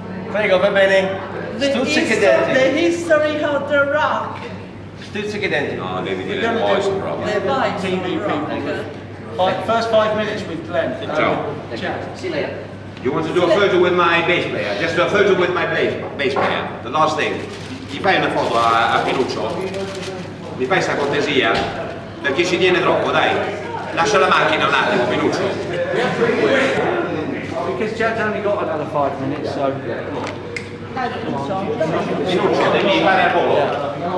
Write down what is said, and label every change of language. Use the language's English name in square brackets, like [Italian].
[Italian] Prego, va bene. Stuzzica i denti. [English] The history of the rock. [Italian] Stuzzica i denti. No, devi dire il voice proprio. [English] The voice of the rock. First 5 minutes with Glenn. [Italian] Ciao. [English] See you later. You want to do a photo with my bass player? Just a photo with my bass player. The last thing. [Italian] Gli fai una foto a Pinuccio? Mi fai sta cortesia? Perché ci tiene troppo, dai. Lascia la macchina un attimo, Pinuccio. [English] Because Chad's only got another 5 minutes, so... [Italian] Pinuccio, devi fare a volo.